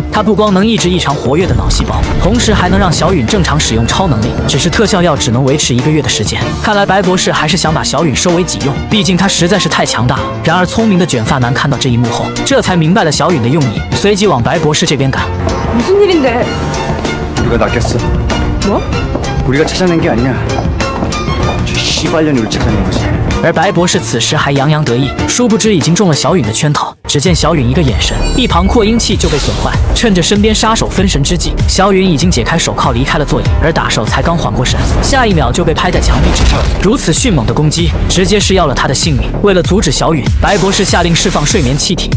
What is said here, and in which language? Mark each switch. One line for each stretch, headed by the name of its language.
Chinese: 它不光能抑制异常活跃的脑细胞，同时还能让小允正常使用超能力。只是特效药只能维持1个月的时间，看来白博士还是想把小允收为己用，毕竟他实在是太强大了。然而聪明的卷发男看到这一幕后，这才明白了小允的用意，随即往白博士这边赶。
Korean: 무슨 일인데? 우리가 낚였어. 뭐? 우리가 찾아낸 게 아니야. 저 씨발년을 찾아낸 거지.
Chinese: 而白博士此时还洋洋得意，殊不知已经中了小允的圈套。只见小允一个眼神，一旁扩音器就被损坏。趁着身边杀手分神之际，小允已经解开手铐离开了座椅，而打手才刚缓过神，下一秒就被拍在墙壁之上。如此迅猛的攻击，直接是要了他的性命。为了阻止小允，白博士下令释放睡眠气体。